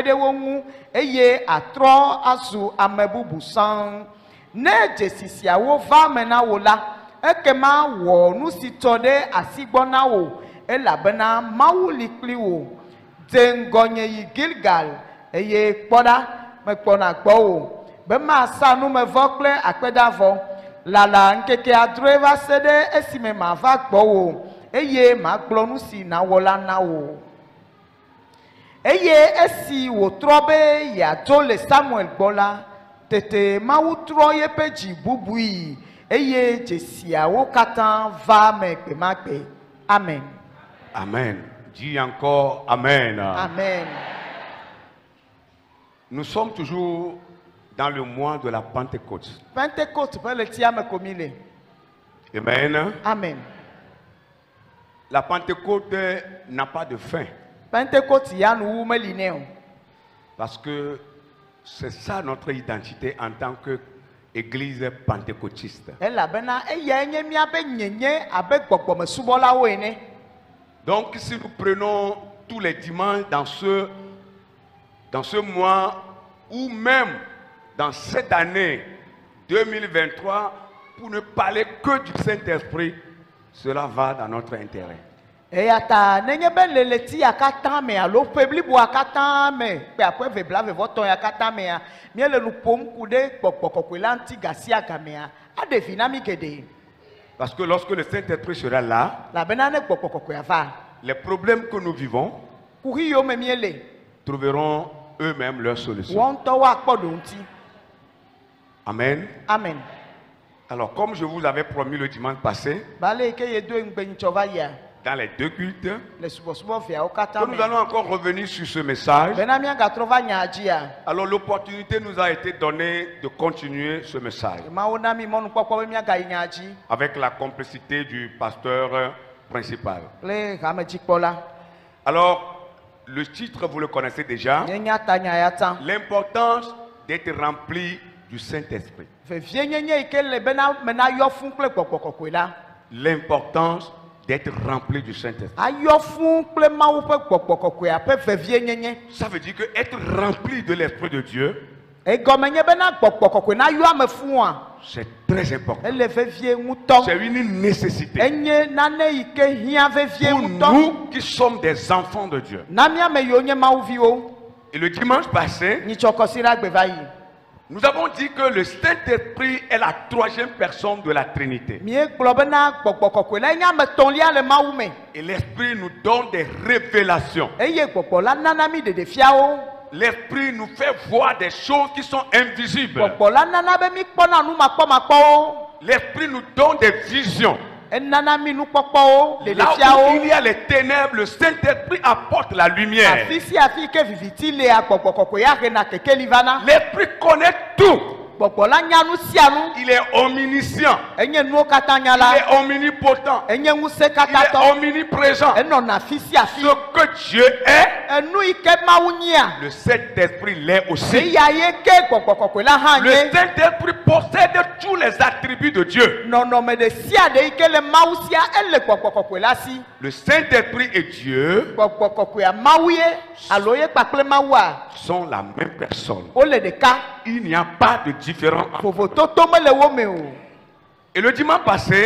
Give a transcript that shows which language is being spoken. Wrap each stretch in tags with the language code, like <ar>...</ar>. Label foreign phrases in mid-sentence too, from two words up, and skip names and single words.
<ee>ɖe wo ŋu eye atrɔ azu ame bubu sãŋ ne dzesi siawo va me na wo la ekema wɔ nu si tɔ ɖe asi gbɔ na wo elabena Mawu li kpli wo dze ŋgɔnye yi Gilgal eye kpɔɖa mekpɔna gbɔ wo be masa numevɔ kple akpedavɔ lala ŋkeke adre va se ɖe esime mava gbɔ wo eye magblɔ nu si nawɔ la na wo eye esi wòtrɔ be yeadzo le Samuel gbɔ la tete Mawu trɔ yeƒe dzi bubui eye dzesiawo katã va me gbe ma gbe. Amen.</ee> <fr>Amen. Dis encore Amen. Amen. Nous sommes toujours dans le mois de la Pentecôte.</fr> <ee>Pentecôte ƒe ɣletia me komi le. Amen. Amen.</ee> <fr>La Pentecôte n'a pas de fin.</fr> <ee>Pentecôte ya nu meli ne o.</ee> <fr>Parce que c'est ça notre identité en tant qu'Église pentecôtiste.</fr> <ee>Elabena eya enye miabe nyenye abe gbɔgbɔmesubɔlawo ene.</ee> <fr>Donc si nous prenons tous les dimanches dans ce mois ou même dans cette année 2023 pour ne parler que du Saint-Esprit, cela va dans notre intérêt.</fr> <ee>Eya ta nenye be leleti akata me alo peblibo akata me pe akwe vebla vevɔtɔ akata me a miele nu ƒom ku ɖe gbɔgbɔ la ŋuti gasi agamea aɖevi na mi geɖe.</ee> <fr>Parce que lorsque le Saint-Esprit sera là,</fr> <ee>labena ne gbɔgbɔ kɔkɔea va</ee> <fr>les problèmes que nous vivons</fr> <ee>kuhi yiwo me miele</ee> <fr>trouveront eux-mêmes leur solution.</fr> <ee>wɔn ŋutɔwo akpɔ ɖo ŋuti. Amen. Amen.</ee> <fr>Alors comme je vous avais promis le dimanche passé,</fr> <ee>bale ke ye do ŋgbenyitsɔ va yia</ee> <fr>dans les deux cultes,</fr> <ee>le subɔsubɔ viawo katã</ee> <fr>que</fr> <ee>me</ee> <fr>nous allons encore revenir sur ce message.</fr> <ee>bena miagatrɔ va nya dzia.</ee> <fr>Alors l'opportunité nous a été donnée de continuer ce message</fr> <ee>Mawu na mi mɔnukpɔkpɔ be miagayi nya dzi</ee> <fr>avec la complicité du pasteur principal.</fr> <ee>kple hamedzikpɔla.</ee> <fr>Alors le titre vous le connaissez déjà,</fr> <ee>Nyenya ta nya ya ta.</ee> <fr>l'importance d'être rempli du Saint-Esprit.</fr> <ee>Vevie nyenye yi ke le bena mena yɔ fún kple gbɔgbɔ kɔkɔe la.</ee> <fr>L'importance d'être rempli du Saint-Esprit.</fr> <ee>Ayɔ fún kple Mawu ƒe gbɔgbɔ kɔkɔea ƒe vevie nyenye.</ee> <fr>Ça veut dire que être rempli de l'Esprit de Dieu,</fr> <ee>Egɔme nye bena gbɔgbɔ kɔkɔe na yɔ ame fũa.</ee> <fr>c'est très important.</fr> <ee>Ele vevie ŋutɔ.</ee> <fr>C'est une nécessité</fr> <ee>Enye nane yi ke hiã vevie</ee> <fr>pour</fr> <ee>ŋutɔ.</ee> <fr>nous qui sommes des enfants de Dieu.</fr> <ee>Na miame yiwo nye Mawuviwo.</ee> <fr>Et le dimanche passé,</fr> <ee>Nyitsɔkɔsi la gbe va yi.</ee> <fr>nous avons dit que le Saint-Esprit est la troisième personne de la Trinité.</fr> <ee>Miegblɔ bena gbɔgbɔ kɔkɔe la nye ame etɔ̃lia le Mawu me.</ee> <fr>Et l'Esprit nous donne des révélations.</fr> <ee>Eye gbɔgbɔ la nana mi ɖeɖefiawo.</ee> <fr>L'Esprit nous fait voir des choses qui sont invisibles.</fr> <ee>Gbɔgbɔ la nana be mi kpɔna nu makpɔmakpɔwo.</ee> <fr>L'Esprit nous donne des visions.</fr> <ee>Enana mi nukpɔkpɔwo</ee> <fr>Là où</fr> <ee>ɖeɖefiawo.</ee> <fr>il y a les ténèbres, le Saint-Esprit apporte la lumière.</fr> <ee>Afi sia afi ke viviti le gbɔgbɔ kɔkɔe ya hena kekeli vana.</ee> <fr>L'Esprit connaît tout.</fr> <ee>Gbɔgbɔ la nya nu sia nu.</ee> <fr>Il est omniscient.</fr> <ee>Enye nuwo katã nya</ee> <fr>Il</fr> <ee>la.</ee> <fr>est omnipotent.</fr> <ee>Enye ŋusẽ</ee> <fr>Il est</fr> <ee>katãtɔ.</ee> <fr>omniprésent.</fr> <ee>Enɔna afi sia afi.</ee> <fr>Ce que Dieu est,</fr> <ee>Enu yi ke Mawu nyia.</ee> <fr>le Saint-Esprit l'est aussi.</fr> <ee>Eya ye ke gbɔgbɔ kɔkɔe la hã</ee> <fr>Le</fr> <ee>nye.</ee> <fr>Saint-Esprit possède tous les attributs de Dieu.</fr> <ee>Nɔnɔme ɖe sia ɖe yi ke le Mawu sia ele gbɔgbɔ kɔkɔe la si.</ee> <fr>Le Saint-Esprit et Dieu</fr> <ee>Gbɔgbɔ kɔkɔea Mawu ye alo ye kpakple Mawua</ee> <fr>sont la même personne.</fr> <ee>wole ɖeka.</ee> <fr>Il n'y a pas de différence.</fr> <ee>Vovototo mele wo me o.</ee> <fr>Et le dimanche passé,</fr>